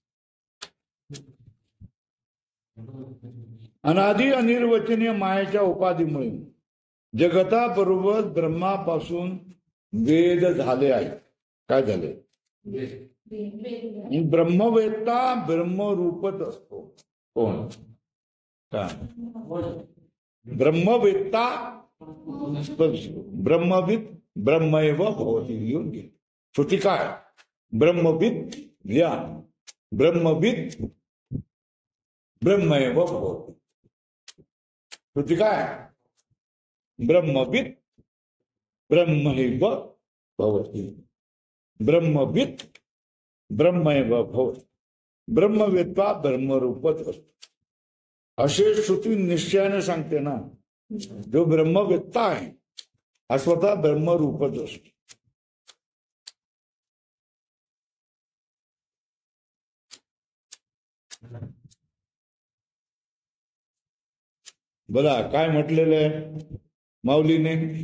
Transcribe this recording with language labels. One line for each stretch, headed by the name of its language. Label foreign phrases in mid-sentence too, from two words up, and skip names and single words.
Marathi: अनादि अनिर्वचनीय मायेच्या उपाधीमुळे जगताबरोबर ब्रह्मापासून वेद झाले आहे. काय झाले? ब्रह्मवेत्ता ब्रह्मरूपच असतो. कोण? का?
Sanskrit: ब्रह्मवेत्ता ब्रह्मविद ब्रह्मैव भवति.
Marathi: लिहून घे. श्रुती काय?
Sanskrit: ब्रह्मविद या ब्रह्मविद ब्रह्मैव भवति.
Marathi: श्रुती काय?
Sanskrit: ब्रह्मविद ब्रह्मैव भवति. ब्रह्मविद ब्रह्मैव भवति.
Marathi: ब्रह्मवेत्ता ब्रह्मरूपच असतो असे श्रुती निश्चयाने सांगते ना. जो ब्रह्मवेत्ता आहे हा स्वतः ब्रह्मरूपच असतो. बघा काय म्हटलेलं आहे माऊलीने.